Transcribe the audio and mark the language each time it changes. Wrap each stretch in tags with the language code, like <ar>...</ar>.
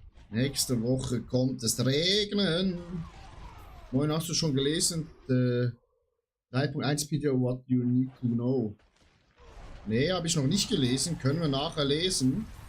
<de>Nächste Woche kommt es regnen. Moin, hast du schon gelesen?</de> <en>3.1 Video, what you need to know.</en> <de>Nee, habe ich noch nicht gelesen. Können wir nachher lesen.</de>